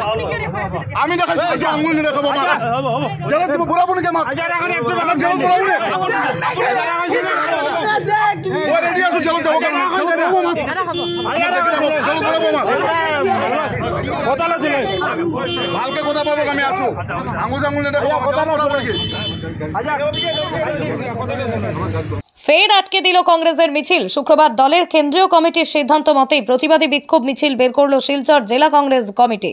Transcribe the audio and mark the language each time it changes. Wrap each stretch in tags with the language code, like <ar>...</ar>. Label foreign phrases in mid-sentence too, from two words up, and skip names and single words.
<as>আমি দেখাইছোঁ আঙুল নেদেখাব জেলত দিব বুঢ়াব নেকি আমাক? জেলত বুঢ়াব মই ৰেডি আছোঁ জেলত যাব কাৰণে। ভালকে কথা পাবক আমি আছোঁ। আঙুল চাঙুল নেদেখাব নেকি?</as> <bn>ফের আটকে দিল কংগ্রেসের মিছিল। শুক্রবার দলের কেন্দ্রীয় কমিটির সিদ্ধান্ত মতেই প্রতিবাদী বিক্ষোভ মিছিল বের করল শিলচর জেলা কংগ্রেস কমিটি।</bn>